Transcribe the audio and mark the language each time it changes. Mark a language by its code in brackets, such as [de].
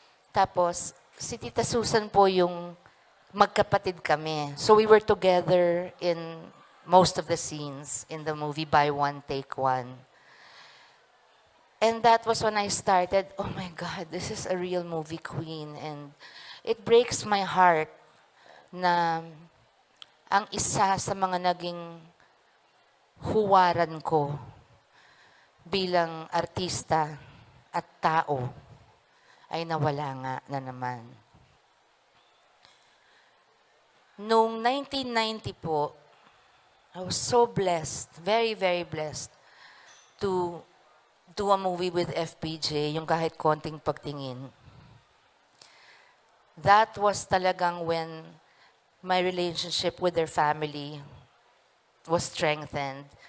[tl] Tapos, si Tita Susan po yung magkapatid kami. [en] So we were together in most of the scenes in the movie By One, Take One. And that was when I started, oh my God, this is a real movie queen. And it breaks my heart [tl] na ang isa sa mga naging huwaran ko bilang artista at tao ay nawala nga na naman. Noong 1990 po, [en] I was so blessed, very, very blessed to do a movie with FPJ, [tl] yung kahit konting pagtingin. [en] That was talagang when my relationship with their family was strengthened.